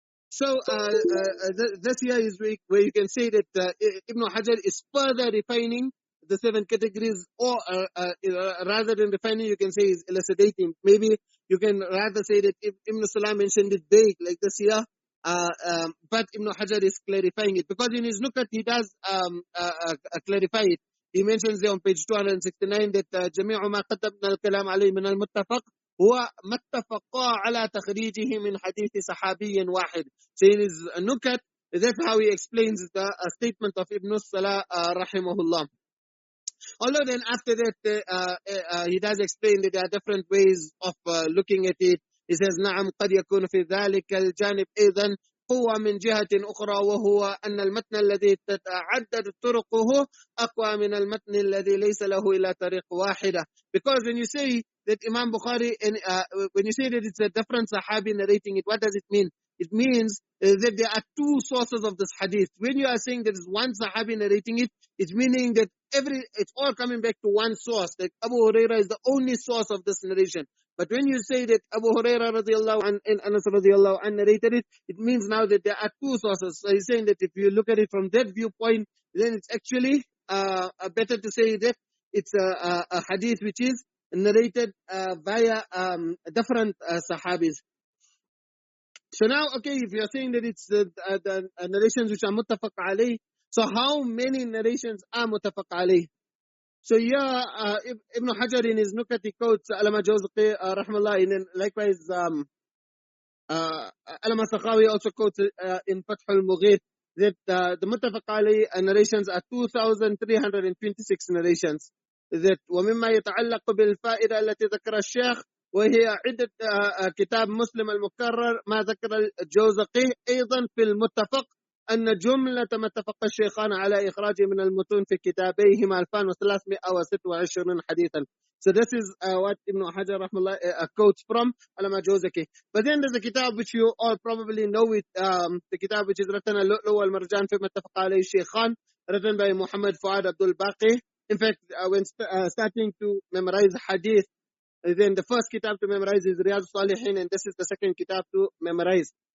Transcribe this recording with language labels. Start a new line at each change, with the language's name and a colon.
English: So this here is where you can say that Ibn Hajar is further refining the 7 categories, or rather than refining, you can say is elucidating. Maybe you can rather say that Ibn Salah mentioned it vague like this here, but Ibn Hajar is clarifying it, because in his nukat he does clarify it. He mentions there on page 269 that
Arabic: جميع ما قدمنا الكلام عليه من المتفق هو ما اتفقا على تخريجه من حديث صحابي واحد.
English: So in his nukat, that's how he explains the statement of Ibn Salah rahimahullah. Although then after that he does explain that there are different ways of looking at it. He says
Arabic: نعم قد يكون في ذلك الجانب أيضا قوة من جهة أخرى، وهو أن المتن الذي تتعدد طرقه أقوى من المتن الذي ليس له إلا طريق واحدة.
English: Because when you say that Imam Bukhari, and when you say that it's a different sahabi narrating it, what does it mean? It means that there are 2 sources of this hadith. When you are saying there is one sahabi narrating it, it's meaning that it's all coming back to one source. Like Abu Hurairah is the only source of this narration. But when you say that Abu Hurairah radiyallahu anhu and Anas radiyallahu anhu narrated it, it means now that there are 2 sources. So he's saying that if you look at it from that viewpoint, then it's actually better to say that it's a hadith which is narrated via different sahabis. So now, okay, if you're saying that it's the narrations which are muttafaq alayh, so how many narrations are muttafaq alayh? So yeah, Ibn Hajar in his nukat he quotes Allama Jawzaqi rahmallah, and likewise Allama Sakhawi also quotes in Fath al-Mughith that the muttafaq alayh narrations are 2,326 narrations.
Arabic: That ومما يتعلق بالفائدة التي ذكر الشيخ وهي عدة كتاب مسلم المكرر ما ذكر الجوزقي أيضا في المتفق أن جملة ما اتفق الشيخان على إخراجه من المتون في كتابيهما 2326 حديثا.
English: So this is what Ibn Hajar rahmallah quotes from Allama Jawzaqi. But then there's a kitab which you all probably know it, the kitab which is written Al-Lu'lu' wal-Marjan fi ma ittafaqa alayhi Shaykhan, written by Muhammad Fuad Abdul Baqi. In fact, when starting to memorize hadith, then the first kitab to memorize is Riyadh Salihin, and this is the second kitab to memorize.